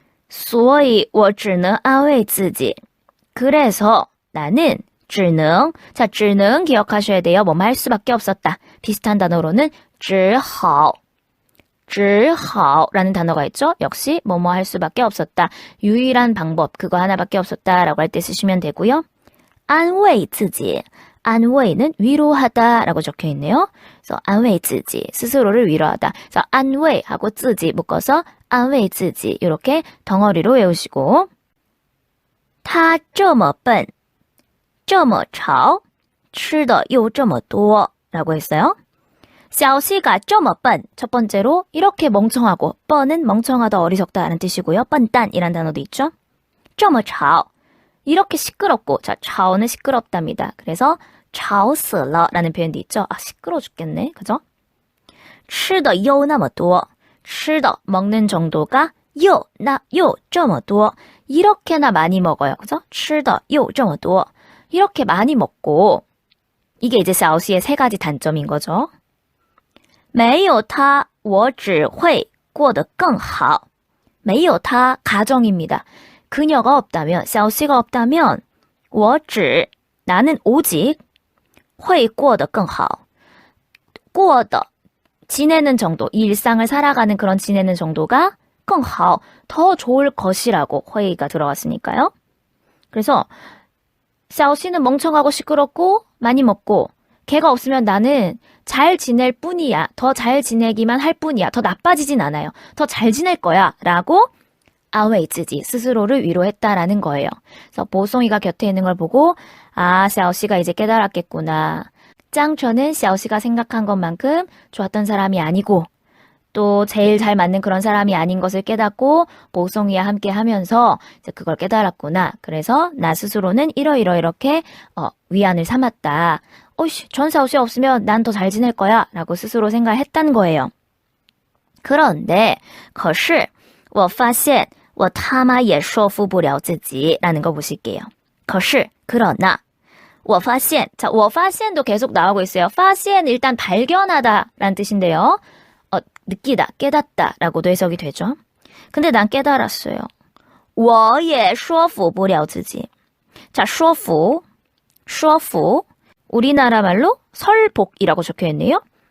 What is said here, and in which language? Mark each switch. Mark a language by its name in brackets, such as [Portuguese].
[Chinese] 所以我只能安慰自己 [Korean] 그래서 나는 [Chinese] 只能 [Korean] 자, 只能 기억하셔야 돼요. 뭐뭐 할 수밖에 없었다. 비슷한 단어로는 [Chinese] 只好只好 [Korean] 라는 단어가 있죠. 역시 뭐뭐 할 수밖에 없었다. 유일한 방법 그거 하나밖에 없었다라고 할 때 쓰시면 되고요. [Chinese] 安慰自己 [Korean] 안웨이는 위로하다라고 적혀 있네요. 그래서 [Chinese] 安慰自己 [Korean] 스스로를 위로하다. 그래서 [Chinese] 安慰 [Korean] 하고 [Chinese] 自己 [Korean] 묶어서 [Chinese] 安慰自己 [Korean] 이렇게 덩어리로 외우시고 [Chinese] 他这么笨这么吵吃的又这么多 [Korean] 라고 했어요. 小西가 [Chinese] 这么笨 [Korean] 첫 번째로 이렇게 멍청하고 뻔은 멍청하다 어리석다라는 뜻이고요. 뻔딴이란 단어도 있죠. [Chinese] 这么吵 [Korean] 이렇게 시끄럽고 자, [Chinese] 吵 [Korean] 는 시끄럽답니다. 그래서 [Chinese] 吵死了 [Korean] 라는 표현도 있죠. 아, 시끄러워 죽겠네. 그죠? [Chinese] 吃的又那么多吃的 [Korean] 먹는 정도가 [Chinese] 又这么多 [Korean] 이렇게나 많이 먹어요. 그죠? [Chinese] 吃的又这么多 [Korean] 이렇게 많이 먹고 이게 이제 샤오시의 세 가지 단점인 거죠. [Chinese] 没有他我只会过得更好没有他 [Korean] 가정입니다. 그녀가 없다면, 샤오시가 없다면, [Chinese] 我只 [Korean] 나는 오직 [Chinese] 会过得更好过得 [Korean] 지내는 정도, 일상을 살아가는 그런 지내는 정도가 [Chinese] 更好 [Korean] 더 좋을 것이라고 [Chinese] 会 [Korean] 가 들어갔으니까요. 그래서 샤오시는 멍청하고 시끄럽고 많이 먹고 걔가 없으면 나는 잘 지낼 뿐이야. 더 잘 지내기만 할 뿐이야. 더 나빠지진 않아요. 더 잘 지낼 거야. 라고 [Chinese] 安慰自己 [Korean] 스스로를 위로했다라는 거예요. 그래서 보송이가 곁에 있는 걸 보고 아, 샤오시가 이제 깨달았겠구나. 짱천은 샤오시가 생각한 것만큼 좋았던 사람이 아니고 또 제일 잘 맞는 그런 사람이 아닌 것을 깨닫고 보송이와 함께 하면서 이제 그걸 깨달았구나. 그래서 나 스스로는 이렇게 위안을 삼았다. 어이씨, 전 샤오시 없으면 난 더 잘 지낼 거야. 라고 스스로 생각했단 거예요. 그런데 [Chinese] 可是我发现我他妈也说服不了自己 [Korean] 라는 거 보실게요. [Chinese] 可是 [Korean] 그러나 [Chinese] 我发现 [Korean] 자, 我发现도 계속 나오고 있어요. [Chinese] 发现 [Korean] 일단 발견하다 라는 뜻인데요. 느끼다, 깨닫다 라고도 해석이 되죠. 근데 난 깨달았어요. [Chinese] 我也说服不了自己 [Korean] 자, [Chinese] 说服 [Korean] 우리나라 말로 설복이라고 적혀있네요.